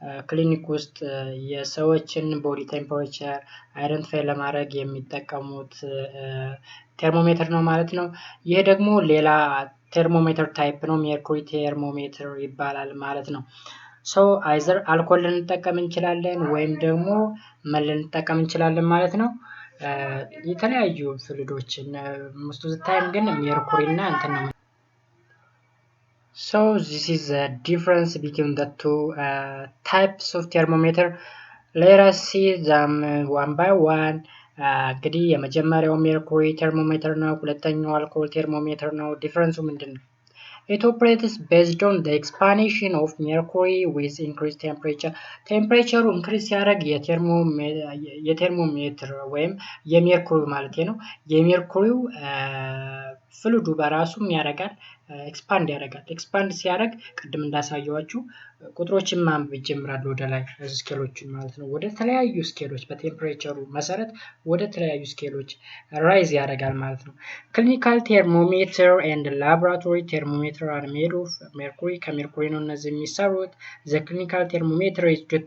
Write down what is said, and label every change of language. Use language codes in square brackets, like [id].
[am] ክሊኒክ ውስጥ የሰዎችን ቦዲ ቴምፐሬቸር አይደንቲፋይ ለማድረግ የሚጠቀሙት ቴርሞሜትር ነው ማለት ነው። ይሄ ደግሞ ሌላ ቴርሞሜትር ታይፕ ነው፣ ሜርኩሪ ቴርሞሜትር ይባላል ማለት ነው። [en] ሶ አይዘር [am] አልኮል ልንጠቀም እንችላለን ወይም ደግሞ ምን ልንጠቀም እንችላለን ማለት ነው፣ የተለያዩ ፍሉዶችን [en] most of the time [am] ግን ሜርኩሪ እና እንትን ነው። [en] So this is the difference between the two types of thermometer. Let us see them one by one. [am] እንግዲህ የመጀመሪያው ሜርኩሪ ቴርሞሜትር ነው፣ ሁለተኛው አልኮል ቴርሞሜትር ነው። ዲፈረንሱ ምንድነው? [en] It operates based on the expansion of mercury with increased temperature. [am] ቴምፕሬቸሩ ኢንክሪዝ ሲያደርግ የቴርሞሜትር ወይም የሜርኩሪው ማለት ነው፣ የሜርኩሪው ፍሉዱ በራሱም ያደርጋል፣ ኤክስፓንድ ያደርጋል። ኤክስፓንድ ሲያደርግ ቅድም እንዳሳየዋችሁ ቁጥሮችን ማንበብ ይጀምራል ወደ ላይ ስኬሎችን ማለት ነው። ወደ ተለያዩ ስኬሎች በቴምፕሬቸሩ መሰረት ወደ ተለያዩ ስኬሎች ራይዝ ያደርጋል ማለት ነው። [en] ክሊኒካል ቴርሞሜትር ኤንድ ላቦራቶሪ ቴርሞሜትር አር ሜድ ኦፍ ሜርኩሪ፣ [am] ከሜርኩሪ ነው እነዚህ የሚሰሩት። [en] ዘ ክሊኒካል ቴርሞሜትር ኢዝ